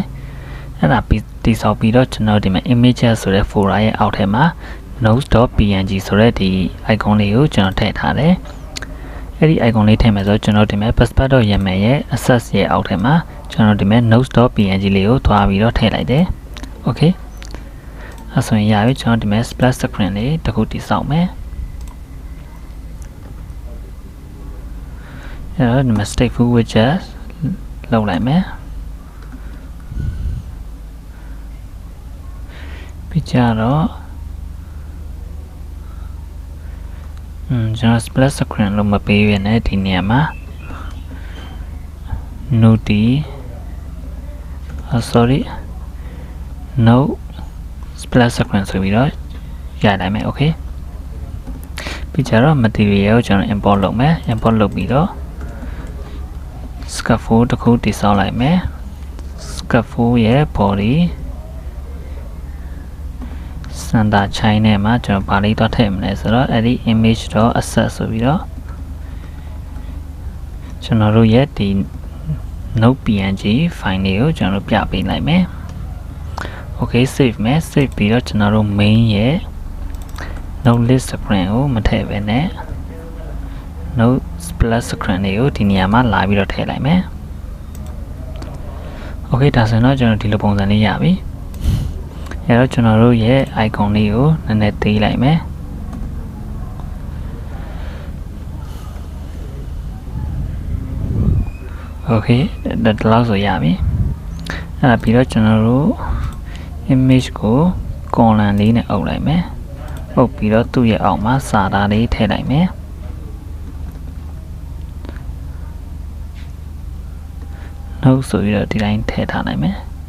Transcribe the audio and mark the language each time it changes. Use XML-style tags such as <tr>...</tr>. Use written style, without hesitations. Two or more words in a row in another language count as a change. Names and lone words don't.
<my>အဲ့ဒါတည်ဆောက်ပြီးတော့ကျွန်တော်ဒီမှာ images ဆိုတဲ့ folder ရဲ့အောက်ထဲမှာ nodes.png ဆိုတဲ့ဒီ icon လေးကိုကျွန်တော်ထည့်ထားတယ်အဲ့ဒီ icon လေးထည့်မယ်ဆိုတော့ကျွန်တော်ဒီမှာ passport.yaml ရဲ့ access ရဲ့အောက်ထဲမှာကျွန်တော်ဒီမှာ nodes.png လေးကိုတွားပြီးတော့ထည့်လိုက်တယ် okay အဲ့ဆိုရင်ရပြီကျွန်တော်ဒီမှာ</my> <en>split screen</en> <my>လေးတစ်ခုတည်ဆောက်မယ်အဲ့တော့ဒီမှာ</my> <en>stateful widget</en> <my>လောက်လိုက်မယ် ပြီးကြတော့ကျွန်တော်</my> <en>split screen</en> <my>လို့မပေးရနဲ့ဒီနေရာမှာ node</my> <en>node split screen</en> <my>ဆိုပြီးတော့ရနိုင်မယ် okay ပြီးကြတော့ material ကိုကျွန်တော် import လုပ်မယ် import လုပ်ပြီးတော့ scaffold တစ်ခုတည်ဆောက်လိုက်မယ် scaffold ရဲ့ body</my> <en>center chain</en> <my>နဲ့မှာကျွန်တော်ဗာလေးတော့ထည့်မလဲဆိုတော့အဲ့ဒီ image.access ဆိုပြီးတော့ ကျွန်တော်တို့ရဲ့ဒီ node.png file လေးကိုကျွန်တော်တို့ပြပေးလိုက်မယ် okay save မယ် save ပြီးတော့ကျွန်တော်တို့ main ရဲ့</my> <en>node list screen</en> <my>ကိုမထည့်ဘဲနဲ့</my> <en>node split screen</en> <my>လေးကိုဒီနေရာမှာလာပြီးတော့ထည့်လိုက်မယ် okay ဒါဆိုရင်တော့ကျွန်တော်ဒီလိုပုံစံလေးရပြီအဲ့တော့ကျွန်တော်တို့ရဲ့ icon လေးကိုနည်းနည်းသေးလိုက်မယ် okay ဒါတော့ဆိုရပြီအဲ့ဒါပြီးတော့ကျွန်တော်တို့ image ကို column လေးနဲ့အုပ်လိုက်မယ်အုပ်ပြီးတော့သူ့ရဲ့အောက်မှာစာသားလေးထည့်လိုက်မယ်နောက်ဆိုပြီးတော့ဒီတိုင်းထည့်ထားနိုင်မယ်</my>